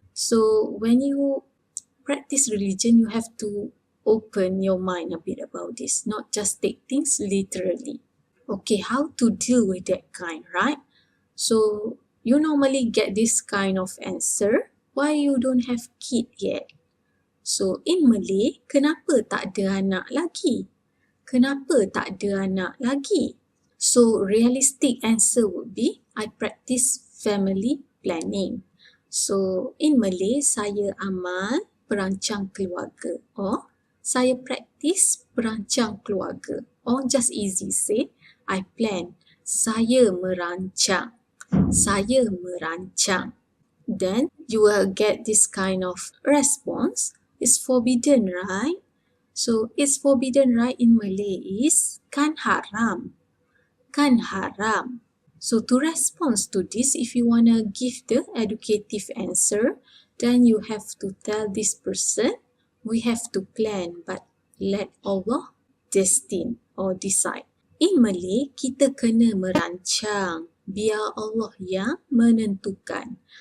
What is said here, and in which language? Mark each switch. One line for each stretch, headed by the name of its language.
English: So when you practice religion, you have to open your mind a bit about this, not just take things literally. Okay, how to deal with that kind, right? So you normally get this kind of answer, why you don't have kid yet? So in Malay,
Malay: kenapa tak ada anak lagi? Kenapa tak ada anak lagi?
English: So realistic answer would be, I practice family planning. So in Malay,
Malay: saya amal perancang keluarga, or saya practice perancang keluarga,
English: or just easy say, I plan,
Malay: saya merancang, saya merancang.
English: Then you will get this kind of response, it's forbidden, right? So it's forbidden, right? In Malay is
Malay: kan haram. Kan haram.
English: So to respond to this, if you want to give the educative answer, then you have to tell this person, we have to plan, but let Allah destine or decide. In Malay,
Malay: kita kena merancang. Biar Allah yang menentukan.